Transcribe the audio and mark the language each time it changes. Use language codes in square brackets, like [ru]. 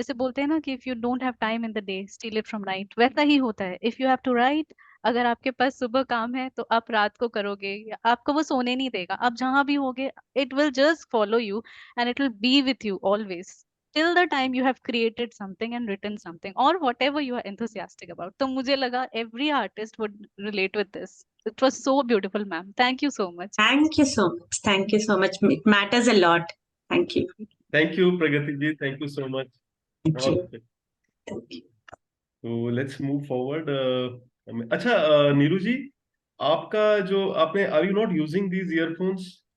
[hi] जैसे बोलते हैं ना कि [en] if you don't have time in the day steal it from night, [hi] वैसा ही होता है। [en] if you have to write, [hi] अगर आपके पास सुबह काम है तो आप रात को करोगे, या आपको वो सोने नहीं देगा। आप जहां भी होगे, [en] It will just follow you and it will be with you always till the time you have created something and written something or whatever you are enthusiastic about. [hi] तो मुझे लगा [en] every artist would relate with this. It was so beautiful, ma'am. Thank you so much. Thank you so much, thank you so much, it matters a lot. Thank you, thank you Pragati ji, thank you so much. Thank you, [hi] बहुत अच्छे। [en] Thank you. तो let's move forward. अच्छा, नीरू जी, [hi] आपका जो आपने, [en] Are you not using these earphones?